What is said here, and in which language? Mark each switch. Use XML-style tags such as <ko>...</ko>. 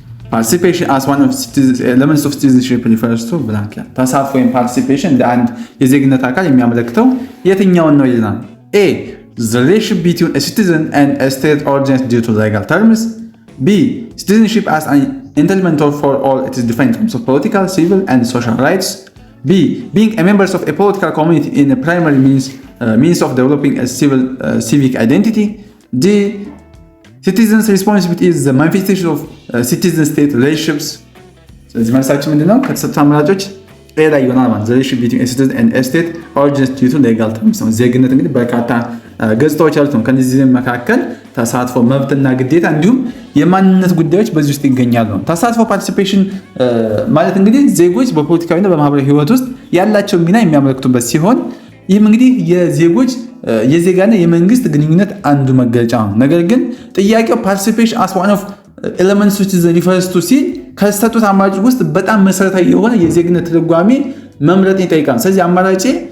<en>Participation as one of elements of citizenship refers to blank.</en> <am>ተሳትፎ ወይም participation እንደ አንድ የዜግነት አካል የሚያመለክተው የትኛውን ነው ይላል። A.</am> <en>The relationship between a citizen and a state originates due to legal terms. B. Citizenship as an entitlement for all. It is defined in terms of political, civil, and social rights. B. Being a member of a political community in a primary means of developing a civic identity. D. Citizens' responsibility is the manifestation of citizen-state relationships.</en> <am>ስለዚህ መልሳችን ምንድነው? ከተሰጡት አማራጮች ኤ ላይ ይሆናል ማለት ነው።</am> <en>relationship between a citizen and a state originates due to legal terms</en> <am>ነው። ዜግነት እንግዲህ በርካታ ገጽታዎች አሉት ነው። ከነዚህ መካከል ተሳትፎ፣ መብትና ግዴታ እንዲሁም የማንነት ጉዳዮች በዚህ ውስጥ ይገኛሉ። ተሳትፎ ፓርቲሲፔሽን ማለት እንግዲህ ዜጎች በፖለቲካዊና በማህበራዊ ህይወት ውስጥ ያላቸው ሚና የሚያመለክቱበት ሲሆን ይህም እንግዲህ የዜጎች የዜጋና የመንግስት ግንኙነት አንዱ መገለጫ ነው። ነገር ግን ጥያቄው ፓርቲሲፔሽን</am> <en>as one of elements which is refers to</en> <am>ሲል ከሰጡት አማራጭ ውስጥ በጣም መሰረታዊ የሆነ የዜግነት ትርጓሜ መምረጥን ይጠይቃል። ስለዚህ አማራጭ</am>